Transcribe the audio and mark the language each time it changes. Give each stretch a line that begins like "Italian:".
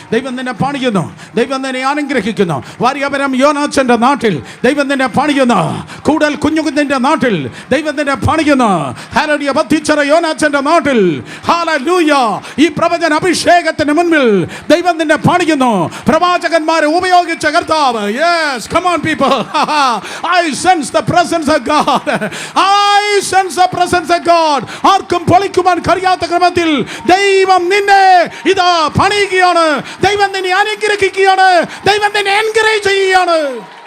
Malayalam: ദൈവം നിന്നെ പണിയുന്നു. ദൈവം നിന്നെ അനുഗ്രഹിക്കുന്നു. വാര്യപുരം യോനാച്ചന്റെ നാട്ടിൽ ദൈവം നിന്നെ പണിയുന്നു. കൂടൽ കുഞ്ഞുകുഞ്ഞിന്റെ നാട്ടിൽ ദൈവം നിന്നെ പണിയുന്നു. ഹല്ലേലൂയ. ബദ്ധിച്ചറ യോനാച്ചന്റെ നാട്ടിൽ ഹല്ലേലൂയ. ഈ പ്രവചന അഭിഷേകത്തിന് മുൻപിൽ ദൈവം നിന്നെ പണിയുന്നു. പ്രവാചകന്മാരെ ഉപയോഗിച്ച കർത്താവ്.
English: Yes, come on people. I sense the presence of God. I sense the presence of God.
Malayalam: ആർക്കും പൊളിക്കുവാൻ കഴിയാത്ത ക്രമത്തിൽ ദൈവം നിന്നെ ഇതാ പണിയുകയാണ്. ദൈവം നിന്നെ അനുഗ്രഹിക്കുകയാണ്. ദൈവം നിന്നെ എൻകറേജ് ചെയ്യുകയാണ്.